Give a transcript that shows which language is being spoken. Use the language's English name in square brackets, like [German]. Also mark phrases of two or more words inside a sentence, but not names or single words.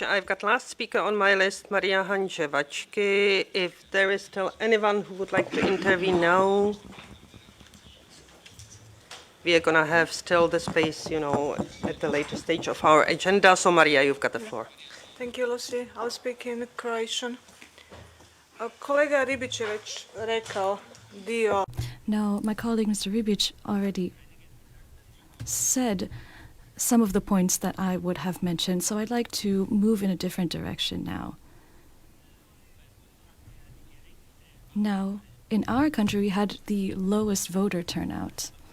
[English] I've got last speaker on my list, Maria Hanževačky. If there is still anyone who would like to intervene now, we are going to have still the space, you know, at the later stage of our agenda. So, Maria, you've got the floor. Thank you, Lucy. I'll speak in Croatian. [Croatian] Kolega Ribić je već rekao dio. [English] Now, my colleague, Mr. Ribić, already said some of the points that I would have mentioned, so I'd like to move in a different direction now. Now, in our country, we had the lowest voter turnout.